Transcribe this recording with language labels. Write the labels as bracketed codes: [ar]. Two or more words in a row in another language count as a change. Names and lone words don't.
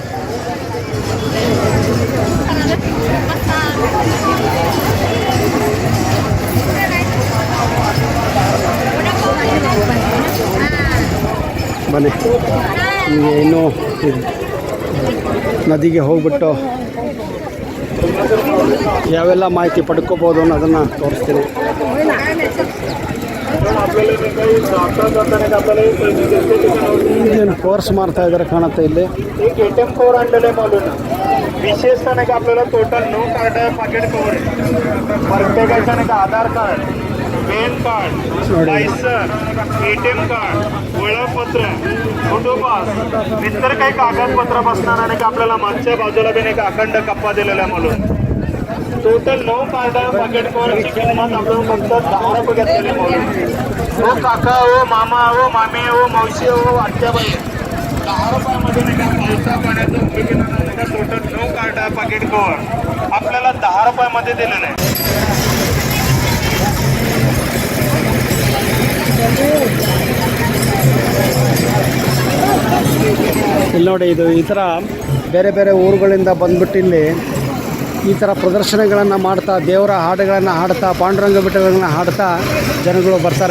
[kn] ಬನ್ನಿ, ನಿಮಗೆ ಇನ್ನೂ ನದಿಗೆ ಹೋಗ್ಬಿಟ್ಟು ಯಾವೆಲ್ಲ ಮಾಹಿತಿ ಪಡ್ಕೋಬೋದು ಅನ್ನೋದನ್ನು ತೋರಿಸ್ತೀನಿ. ಏನು ಕೋರ್ಸ್ ಮಾಡ್ತಾ ಇದ್ದಾರೆ ಕಾಣುತ್ತೆ ಇಲ್ಲಿ. [mr] विशेष का आपल्याला टोटल 9 कार्ड पाकिट कवर प्रत्येकाचं आधार कार्ड, पॅन कार्ड, लायसन, ATM कार्ड, ओळखपत्र, फोटो पास, इतर काही कागदपत्र बसणार आणि आपल्याला मागच्या बाजूला पण एक अखंड कप्पा दिलेला म्हणून टोटल 9 कार्ड पाकिट कवरची किंमत आपण फक्त 10 रुपये घेतलेली म्हणून. हो काका, हो मामा, हो मामी, हो मावशी, हो आत्याबाई, 10 रुपयामध्ये पावसा पाण्याचं टोटल 9 कार्ड पाकिट कवर आपल्याला 10 रुपयामध्ये दिलेलं आहे. [kn] ಇಲ್ಲಿ ನೋಡಿ, ಇದು ಈ ಥರ ಬೇರೆ ಬೇರೆ ಊರುಗಳಿಂದ ಬಂದ್ಬಿಟ್ಟು ಇಲ್ಲಿ ಈ ಥರ ಪ್ರದರ್ಶನಗಳನ್ನು ಮಾಡ್ತಾ, ದೇವರ ಹಾಡುಗಳನ್ನು ಹಾಡ್ತಾ, ಪಾಂಡುರಂಗ ಬೆಟ್ಟಗಳನ್ನು ಹಾಡ್ತಾ ಜನಗಳು ಬರ್ತಾರೆ.